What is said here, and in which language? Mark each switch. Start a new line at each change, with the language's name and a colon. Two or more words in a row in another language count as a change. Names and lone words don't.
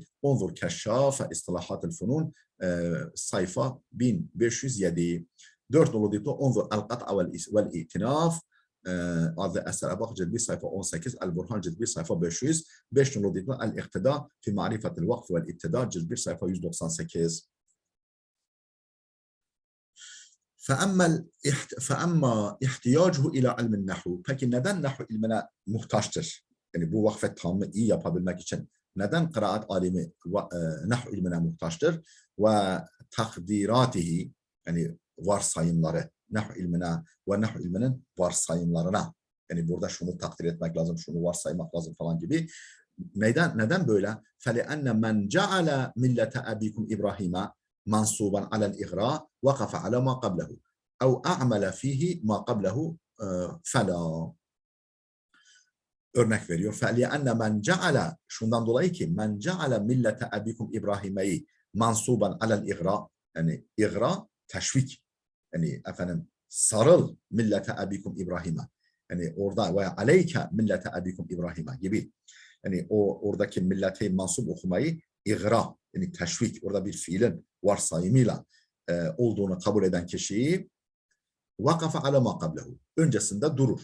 Turkish: Onzur keşşaf istilahatul funun sayfa 1507. 4 nolu diplo onzur el-kat'a vel-i'tinaf adlı esere bak cilt 1 sayfa 18, El-Burhan cilt 1 sayfa 500. 5 nolu diplo el-iktida fi ma'rifetil vakf vel-ibtida cilt 1 sayfa 198.
Arabic: فَأَمَّا اِحْتِيَاجُهُ اِلَى عِلْمِ النَّحُ.
Turkish: Peki neden nahu ilmine muhtaçtır? Yani bu vakfe tamamı iyi yapabilmek için neden kıraat alimi nahu ilmine muhtaçtır?
Arabic: وتقديراته,
Turkish: yani varsayımları, nahu ilmine ve nahu ilminin varsayımlarına. Yani burada şunu takdir etmek lazım, şunu varsaymak lazım falan gibi. Neden böyle?
Arabic: فَلِأَنَّ مَنْ جَعَلَ مِلَّةَ أَبِيكُمْ إِبْرَاهِيمَ منصوبا على الإغراء وقف على ما قبله أو أعمل فيه ما قبله فلا.
Turkish: Örnek veriyor.
Arabic: فَلِيَأَنَّ مَنْ جَعَلَ
Turkish: şundan dolayı ki
Arabic: مَنْ جَعَلَ مِلَّةَ أَبِيكُمْ إِبْرَاهِيمَ'yi منصوبا على الإغراء,
Turkish: yani igra teşvik, yani efendim sarıl
Arabic: ملة أبيكم إبراهيم'e,
Turkish: yani orada
Arabic: وعليك ملة أبيكم إبراهيم'e
Turkish: gibi, yani oradaki millete mansup okumayı igra, yani teşvik, orada bir fiilin varsayımıyla olduğunu kabul eden kişiyi
Arabic: وقف على ما قبله,
Turkish: öncesinde durur.